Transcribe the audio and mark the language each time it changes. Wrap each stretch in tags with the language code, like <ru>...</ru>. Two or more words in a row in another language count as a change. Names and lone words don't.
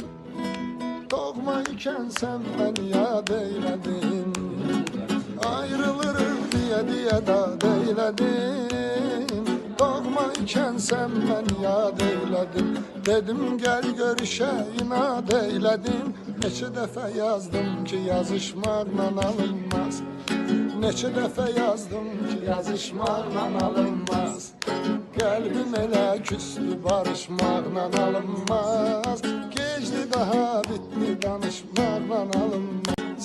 <tr>Doğma iken sen beni yad eyledin. Ayrılırıq diye da deyledin. Doğma iken sen beni yad eyledin. Dedim gel görüşe inat eyledin.</tr> <az>Neçə dəfə yazdım ki yazışmaqla alınmaz. Neçə dəfə yazdım ki yazışmaqla alınmaz. Kalbim elə küstü barışmaqla alınmaz. Geçti daha bitti danışmaqla alınmaz.</az>